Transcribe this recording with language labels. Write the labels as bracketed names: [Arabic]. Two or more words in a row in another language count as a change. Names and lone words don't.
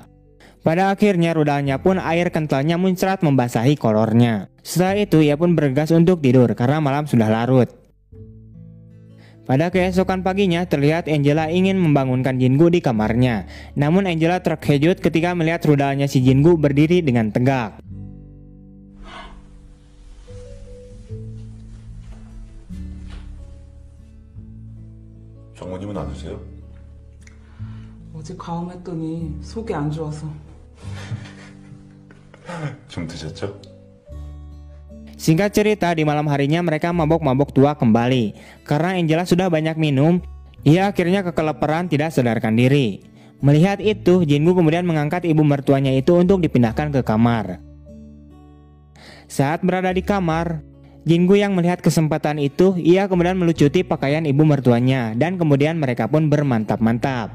[Indonesian] Pada akhirnya rudalnya pun air kentalnya muncrat membasahi kolornya. Setelah itu ia pun bergegas untuk tidur karena malam sudah larut. Pada keesokan paginya terlihat Angela ingin membangunkan Jingu di kamarnya. Namun Angela terkejut ketika melihat rudalnya si Jingu berdiri dengan tegak. [Korean] 장모님은 안 오세요? 어제 가음했더니 속이 안 좋아서. 좀 드셨죠? [Indonesian] Singkat cerita, di malam harinya mereka mabok-mabok tua kembali. Karena Angela sudah banyak minum, ia akhirnya kekelaparan tidak sadarkan diri. Melihat itu, Jingu kemudian mengangkat ibu mertuanya itu untuk dipindahkan ke kamar. Saat berada di kamar, Jingu yang melihat kesempatan itu, ia kemudian melucuti pakaian ibu mertuanya dan kemudian mereka pun bermantap-mantap.